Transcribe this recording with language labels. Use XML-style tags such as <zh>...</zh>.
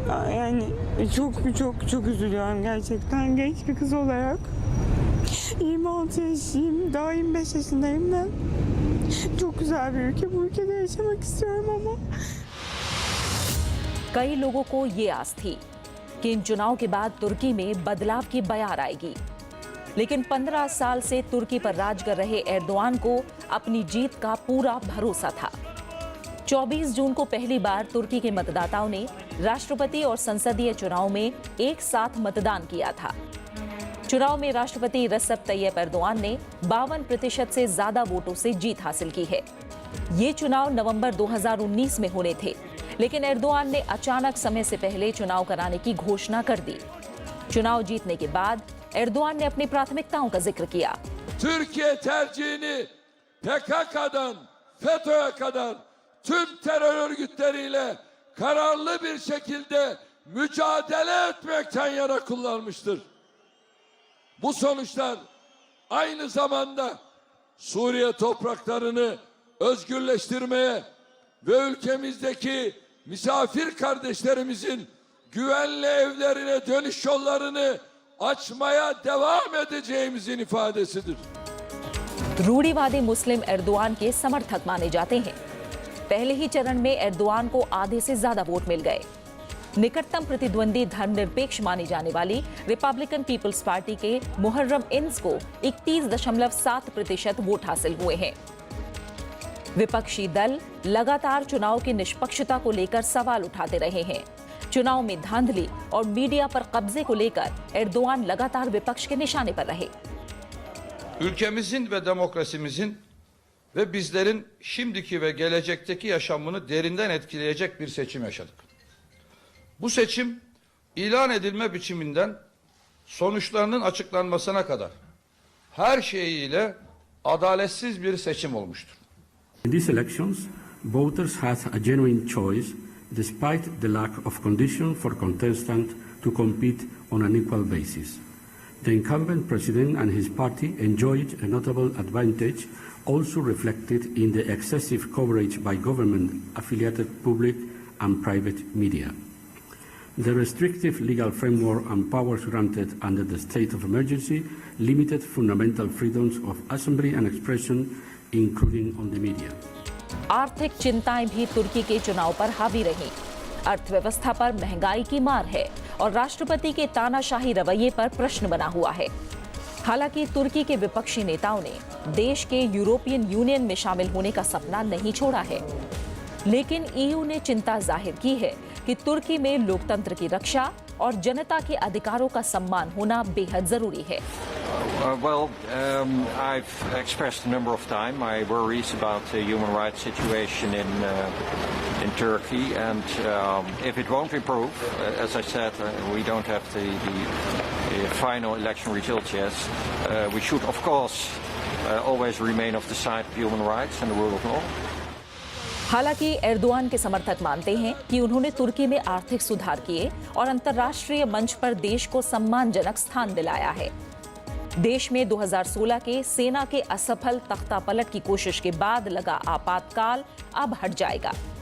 <tr>Yani çok üzülüyorum gerçekten genç bir kız olarak. 26 yaşındayım, daha 25 yaşındayım ben. Çok güzel bir ülke, bu ülkede yaşamak istiyorum ama.</tr> <hi>कई लोगों को ये आस थी कि इन चुनाव के बाद तुर्की में बदलाव की बयार आएगी, लेकिन 15 साल से तुर्की पर राज कर रहे एर्दोआन को अपनी जीत का पूरा भरोसा था। 24 जून को पहली बार तुर्की के मतदाताओं ने राष्ट्रपति और संसदीय चुनाव में एक साथ मतदान किया था। चुनाव में राष्ट्रपति रेसेप तैयप एर्दोआन ने 52% से ज्यादा वोटों से जीत हासिल की है। ये चुनाव नवंबर 2019 में होने थे, लेकिन एर्दोआन ने अचानक समय से पहले चुनाव कराने की घोषणा कर दी। चुनाव जीतने के बाद एर्दोआन ने अपनी प्राथमिकताओं का जिक्र किया।</hi> <tr>Türkiye tercihini PKK'dan FETÖ'ye kadar tüm terör örgütleriyle kararlı bir şekilde mücadele etmekten yana kullanmıştır. Bu sonuçlar aynı zamanda Suriye topraklarını özgürleştirmeye ve ülkemizdeki misafir kardeşlerimizin güvenli evlerine dönüş yollarını açmaya devam edeceğimizin ifadesidir.</tr> <hi>रूढ़िवादी मुस्लिम Erdogan के समर्थक माने जाते हैं। पहले ही चरण में Erdogan को आधे से ज्यादा वोट मिल गए। निकटतम प्रतिद्वंदी धर्मनिरपेक्ष मानी जाने वाली रिपब्लिकन पीपल्स पार्टी के मुहर्रम इंस को 31.7% वोट हासिल हुए हैं। विपक्षी दल लगातार चुनाव की निष्पक्षता को लेकर सवाल उठाते रहे हैं। चुनाव में धांधली और मीडिया पर कब्जे को लेकर एर्दोआन लगातार विपक्ष के निशाने पर रहे।</hi> <tr>Ülkemizin ve demokrasimizin ve bizlerin şimdiki ve gelecekteki yaşamını derinden etkileyecek bir seçim yaşadık. Bu seçim ilan edilme biçiminden sonuçlarının açıklanmasına kadar her şeyiyle adaletsiz bir seçim olmuştur.</tr> <en>In these elections, voters had a genuine choice despite the lack of conditions for contestants to compete on an equal basis. The incumbent president and his party enjoyed a notable advantage, also reflected in the excessive coverage by government-affiliated public and private media. The restrictive legal framework and powers granted under the state of emergency limited fundamental freedoms of assembly and expression, including on the media.</en> <hi>आर्थिक चिंताएं भी तुर्की के चुनाव पर हावी रहीं। अर्थव्यवस्था पर महंगाई की मार है और राष्ट्रपति के तानाशाही रवैये पर प्रश्न बना हुआ है। हालांकि तुर्की के विपक्षी नेताओं ने देश के यूरोपियन यूनियन में शामिल होने का सपना नहीं छोड़ा है, लेकिन ईयू ने चिंता जाहिर की है कि तुर्की में लोकतंत्र की रक्षा और जनता के अधिकारों का सम्मान होना बेहद जरूरी है।</hi> <en>I've expressed a number of times my worries about the human rights situation in Turkey, and if it won't improve, as I said, we don't have the final election results yet. We should, of course, always remain of the side of human rights and the rule of law.</en> <hi>हालांकि Erdogan के समर्थक मानते हैं कि उन्होंने तुर्की में आर्थिक सुधार किए और अंतर्राष्ट्रीय मंच पर देश को सम्मानजनक स्थान दिलाया है। देश में 2016 के सेना के असफल तख्तापलट की कोशिश के बाद लगा आपातकाल अब हट जाएगा।</hi>